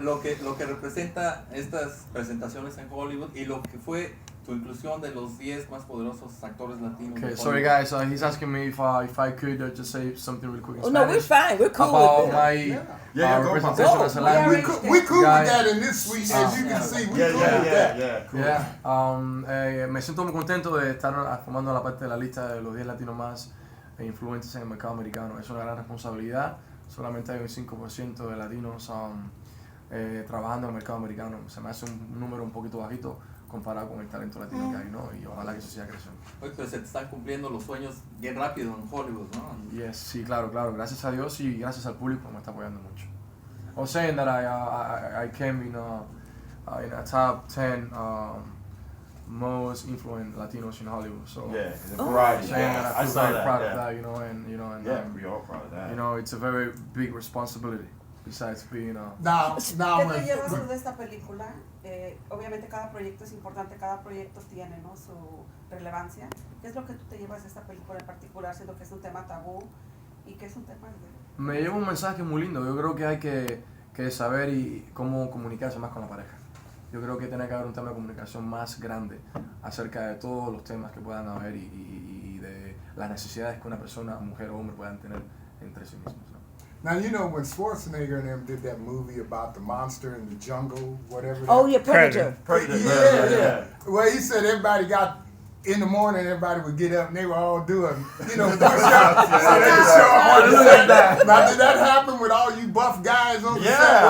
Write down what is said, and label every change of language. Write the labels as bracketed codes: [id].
[es] Lo que representa estas presentaciones en Hollywood y lo que fue tu inclusión de los 10 más poderosos actores latinos. [en] Okay, sorry guys, he's asking me if I could just say something real quick in Spanish. No, we're fine. We're cool about with my representation as a Latin. We cool with that in this suite, as you can see. We cool with that. [es] Me siento muy contento de estar formando la parte de la lista de los 10 latinos más influentes en el mercado americano. Es una gran responsabilidad. Solamente hay un 5% de latinos trabajando en el mercado americano. Se me hace un número un poquito bajito comparado con el talento latino que hay, Y ojalá que eso siga creciendo. Pues se te están cumpliendo los sueños bien rápido en Hollywood, Yes, sí, claro. Gracias a Dios y gracias al público que me está apoyando mucho. [en] I was saying that I came in a top 10 most influential Latinos in Hollywood. So variety. Saying that I feel very proud of that, and we're all proud of that. It's a very big responsibility. Besides being [es] ¿Qué te llevas tú de esta película? Obviamente cada proyecto es importante, cada proyecto tiene su relevancia. ¿Qué es lo que tú te llevas de esta película en particular, siendo que es un tema tabú y que es un tema de... Me lleva un mensaje muy lindo. Yo creo que hay que saber cómo comunicarse más con la pareja. Yo creo que tiene que haber un tema de comunicación más grande acerca de todos los temas que puedan haber y de las necesidades que una persona, mujer o hombre, puedan tener entre sí mismos, ¿no? [en] Now, you know, when Schwarzenegger and them did that movie about the monster in the jungle, whatever. Oh, yeah, Predator. Yeah. Well, he said everybody got, in the morning, everybody would get up and they were all doing, push-ups. So they could show up on the set. Now, did that happen with all you buff guys on the set?